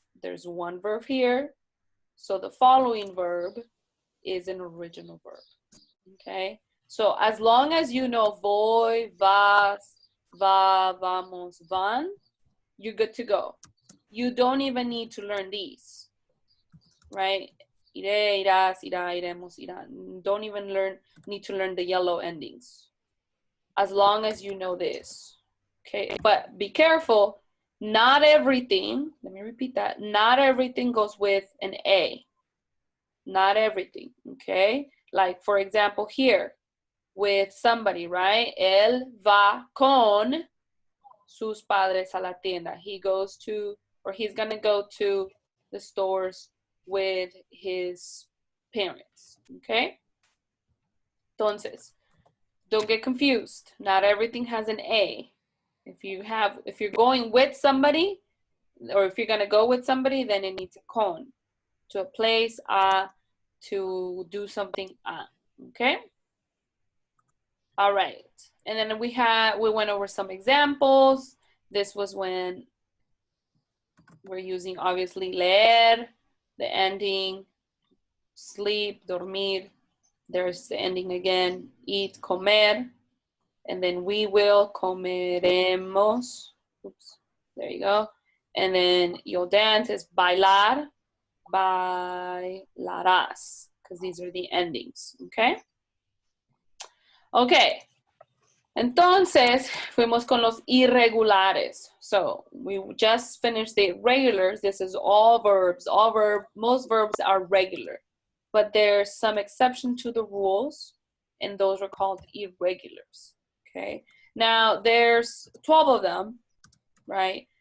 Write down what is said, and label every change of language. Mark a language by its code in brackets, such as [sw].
[en] There's one verb here, so the following verb is an original verb, okay? So as long as you know [es] voy, vas, va, vamos, van, [en] you're good to go. You don't even need to learn these, right? [es] Iré, irás, irá, iremos, irán. [en] Don't even need to learn the yellow endings. As long as you know this, okay? But be careful. Not everything, let me repeat that, not everything goes with an A. Not everything, okay? Like, for example, here, with somebody, right? [es] Él va con sus padres a la tienda. [en] He goes to, or he's gonna go to the stores with his parents, okay? Entonces, don't get confused. Not everything has an A. If you're going with somebody, or if you're gonna go with somebody, then it needs a con. To a place, to do something, okay? All right, and then we went over some examples. This was when we're using, obviously, leer, the ending, sleep, dormir. There's the ending again, eat, comer. And then we will, comeremos. Oops, there you go. And then you'll dance is bailar, bailarás, because these are the endings, okay? Okay. [es] Entonces, fuimos con los irregulares. [en] So, we just finished the regulars. This is all verbs. Most verbs are regular. But there's some exception to the rules, and those are called irregulars, okay? Now, there's 12 of them, right?